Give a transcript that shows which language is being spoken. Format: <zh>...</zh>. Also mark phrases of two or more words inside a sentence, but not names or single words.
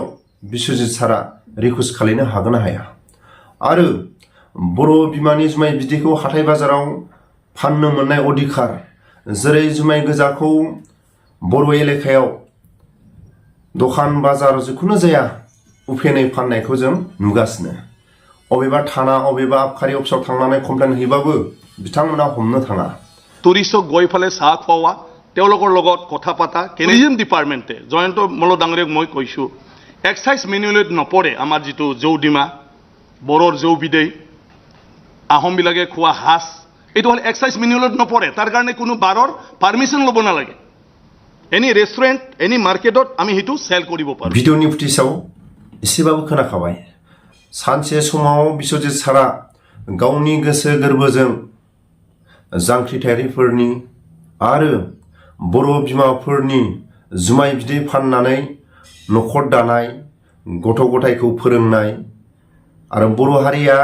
<brx>Biswajit Sira रिकुवेस्ट खालामनो हागोन ना हाया आरो बर' बिमानि जुमाय बिदैखौ हाथाय बाजाराव फाननो मोननाय अधिकार जेरै जुमाय गोजाखौ बर' एलेकायाव दखान बाजार जिखुनु जाया उफेनै फाननायखौ जों नुगासिनो अबेबा थाना अबेबा आबखारि अफिसाव थांनानै कमप्लेन हैबाबो बिथांमोना हमनो थाङा</brx> <as>টুৰিষ্টক গৈ ফালে চাহ খুওৱা তেওঁলোকৰ লগত কথা পাতা</as> <en>tourism department</en> <as>জয়ন্ত মল্ল ডাঙৰীয়াক মই কৈছোঁ</as> <en>excise manual</en> <as>নপৰে আমাৰ যিটো জৌডিমা বৰৰ জৌ বিদেই আহোমবিলাকে খোৱা হাঁচ এইটো হ'ল</as> <en>excise manual</en> <as>নপৰে তাৰ কাৰণে কোনো বাৰৰ পাৰ্মিশ্যন ল'ব নালাগে</as> <en>any restaurant any market</en> <as>আমি সেইটো চেল কৰিব পাৰোঁ</as> <brx>भिडिअनि फुटेजाव एसेबाबो खोनाखाबाय सानसे समाव Biswajit Sira गावनि गोसो गोरबोजों जांख्रिथायारिफोरनि आरो बर' बिमाफोरनि जुमाय बिदै फाननानै न'खर दानाय गथ' गथायखौ फोरोंनाय आरो बर' हारिया</brx>